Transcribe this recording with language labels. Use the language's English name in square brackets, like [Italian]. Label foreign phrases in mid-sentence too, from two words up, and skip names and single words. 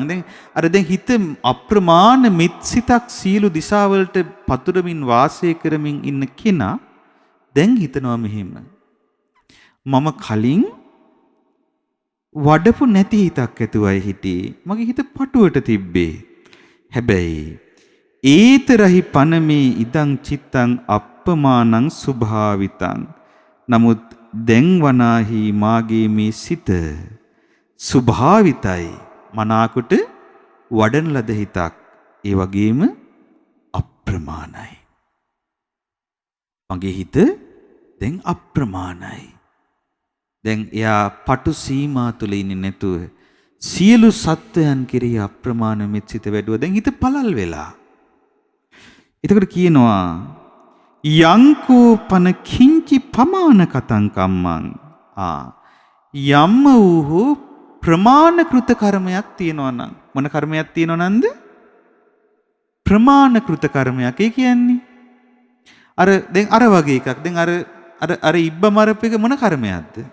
[Sinhala] දැන් හිත අප්‍රමාණ මිත්සිතක් සියලු දිශාවලට පතුරමින් වාසය කරමින් ඉන්න කෙනා දැන් හිතනවා මෙහෙම. මම කලින් වඩපු නැති හිතක් ඇතුවයි හිටියේ. මගේ හිත පටුවට තිබ්බේ. [Pali] හැබැයි ඒතරහි පනමේ ඉදං චිත්තං අප්පමානං සුභාවිතං. [Sinhala] නමුත් දැන් වනාහි මාගේ මේ සිත සුභාවිතයි. මනාකොට වඩන ලද හිතක්. ඒ වගේම අප්‍රමාණයි. මගේ හිත දැන් අප්‍රමාණයි. දැන් එයා පටු සීමා තුල ඉන්නේ නැතුව සියලු සත්වයන් කෙරෙහි අප්‍රමාණ මෙත්සිත වැඩුවා. දැන් හිත පළල් වෙලා. එතකොට කියනවා [Pali] යංකෝ පන කිංචි පමාන කතං කම්මං. [Sinhala] යම්ම වූ ප්‍රමාණකෘත කර්මයක් තියෙනවා නම් මොන කර්මයක් තියෙනවා නන්ද? ප්‍රමාණකෘත කර්මයක්. ඒ කියන්නේ දැන් අර වගේ එකක්. දැන් අර ඉබ්බ මරප එක මොන කර්මයක්ද?